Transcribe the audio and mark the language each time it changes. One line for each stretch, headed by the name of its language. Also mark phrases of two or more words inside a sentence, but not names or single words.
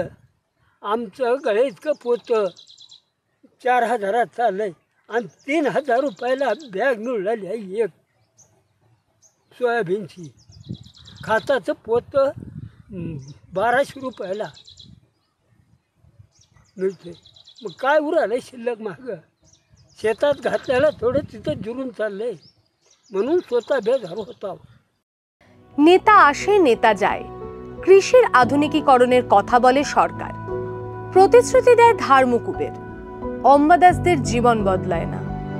Marathi: आमचं गळे इतकं पोतं 4,000 चाललंय आणि 3,000 रुपयाला बॅग मिळाली आहे एक सोयाबीनची. खाताचं पोतं 1,200 रुपयाला मिळते. मग काय उरालंय शिल्लक मागं? शेतात घातल्याला थोडं तिथं जुरून चाललंय, म्हणून स्वतः बेजार होता.
Bangla: নেতা আসে নেতা যায়, কৃষির আধুনিকীকরণের কথা বলে সরকার, প্রতিশ্রুতি দেয় ধার মুকুবের। অম্বাদাসদের জীবন বদলায় না।